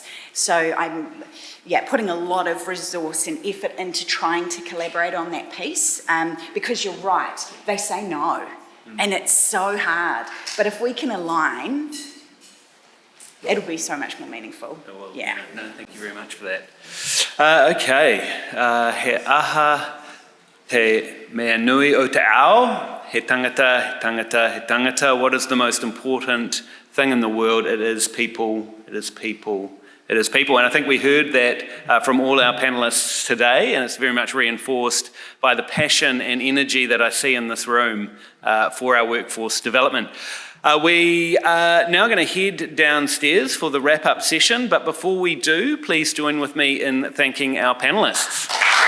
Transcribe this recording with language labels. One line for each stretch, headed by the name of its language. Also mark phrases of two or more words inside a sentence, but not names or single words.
English: So I'm putting a lot of resource and effort into trying to collaborate on that piece, because you're right, they say no, and it's so hard. But if we can align, it'll be so much more meaningful. Yeah. No, thank you very much for that. Okay.
Māori: He aha te mea nui o te ao, he tangata, he tangata, he tangata.
English: What is the most important thing in the world? It is people, it is people, it is people. And I think we heard that from all our panellists today, and it's very much reinforced by the passion and energy that I see in this room for our workforce development. We are now going to head downstairs for the wrap-up session, but before we do, please join with me in thanking our panellists.